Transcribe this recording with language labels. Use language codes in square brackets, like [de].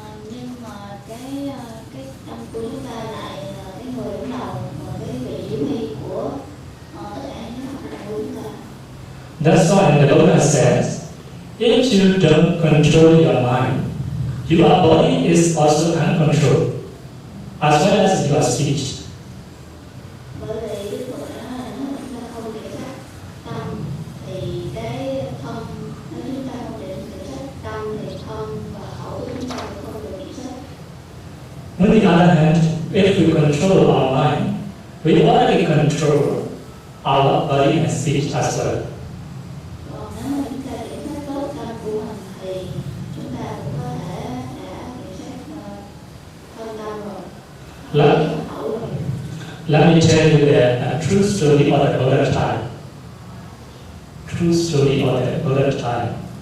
[vi] Nhưng mà cái tâm của chúng ta lại là cái người đứng đầu và cái vị chỉ huy của tất cả những hoạt động của chúng ta. [en] That's why the Lotus says, if you don't control your mind, your body is also uncontrolled, as well as your speech. [vi] Bởi vì Đức Phật đã nói là nếu chúng ta không kiểm soát tâm thì cái thân, nếu chúng ta không kiểm soát tâm thì thân và khẩu của chúng ta cũng không được kiểm soát. [en] On the other hand, if we control our mind, we already control our body and speech as well. [vi] Còn nếu mà chúng ta kiểm soát tốt tâm của mình thì chúng ta cũng có thể đã kiểm soát thân tâm rồi. [en] Let, [vi] Khẩu rồi. [en] let me tell you the true story of the Buddha time. True story of the Buddha time.